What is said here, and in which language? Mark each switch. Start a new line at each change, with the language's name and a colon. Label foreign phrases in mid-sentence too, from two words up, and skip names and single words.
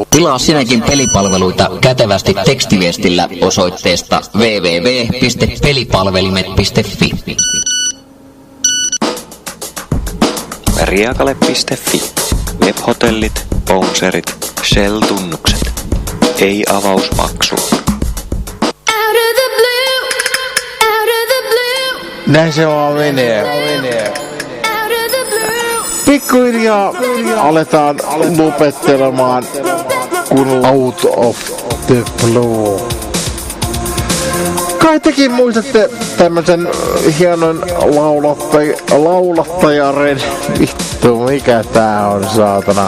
Finnish: Tilaa sinäkin pelipalveluita kätevästi tekstiviestillä osoitteesta www.pelipalvelimet.fi. Riakale.fi. Webhotellit, bouncerit, Shell-tunnukset. Ei avausmaksu.
English: Out of the blue, out of the blue,
Finnish: Näin se vaan menee.
English: out of the blue.
Finnish: Pikkuhiljaa aletaan lopettelemaan kun Out of the Blue. Kai tekin muistatte tämmösen hienon laulattajaren. Vittu, mikä tää on, saatana.